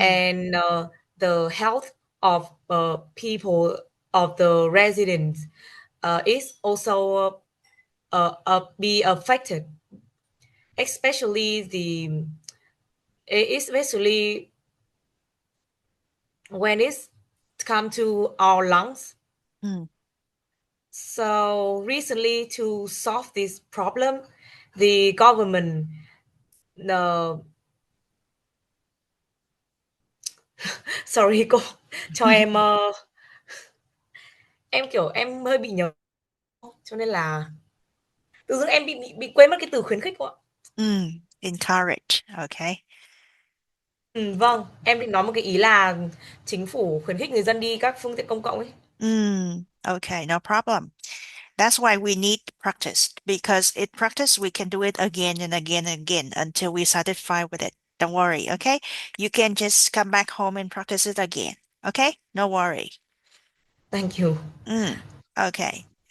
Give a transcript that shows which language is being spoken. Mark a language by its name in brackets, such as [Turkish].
[English] and the health of people, of the residents, is also be affected, especially especially when it's come to our lungs. mm, So recently, to solve this problem, the government, uh, sorry [Vietnamese] cô, cho em kiểu em hơi bị nhớ, cho nên là tự dưng em bị quên mất cái từ khuyến khích cô ạ. [English] Encourage. Okay. [Vietnamese] Vâng, em định nói một cái ý là chính phủ khuyến khích người dân đi các phương tiện công cộng ấy. [English] Okay, no problem. That's why we need practice because in practice we can do it again and again and again until we satisfied with it. Don't worry, okay? You can just come back home and practice it again. Okay? No worry. Thank you. Okay.